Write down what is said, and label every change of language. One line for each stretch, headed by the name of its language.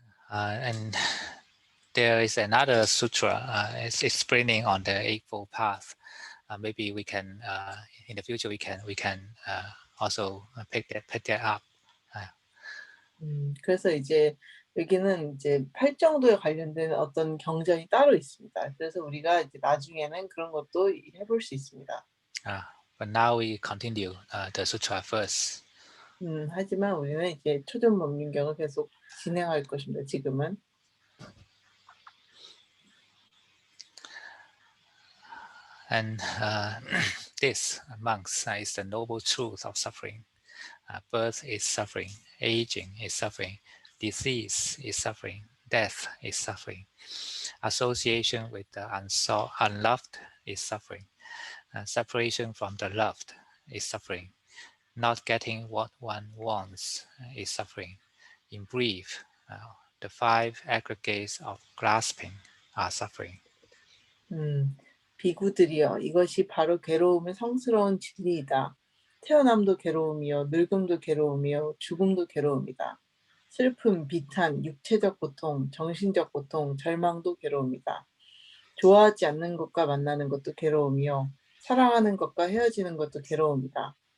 English: And there is another sutra it's explaining on the eightfold path. Maybe we can in the future we can also pick that up.
Korean: 그래서 이제 여기는 이제 팔정도에 관련된 어떤 경전이 따로 있습니다. 그래서 우리가 이제 나중에는 그런 것도 해볼 수 있습니다.
English: But now we continue the sutra first.
Korean: 하지만 우리는 이제 초전법문경을 계속 진행할 것입니다. 지금은.
English: And this, monks, is the noble truth of suffering. Birth is suffering, aging is suffering, disease is suffering, death is suffering. Association with the unloved is suffering. Separation from the loved is suffering. Not getting what one wants is suffering. In brief, the 5 aggregates of grasping are suffering.
Korean: 비구들이여, 이것이 바로 괴로움의 성스러운 진리이다. 태어남도 괴로움이요, 늙음도 괴로움이요, 죽음도 괴로움이다. 슬픔, 비탄, 육체적 고통, 정신적 고통, 절망도 괴로움이다. 좋아하지 않는 것과 만나는 것도 괴로움이요, 사랑하는 것과 헤어지는 것도 괴로움이다.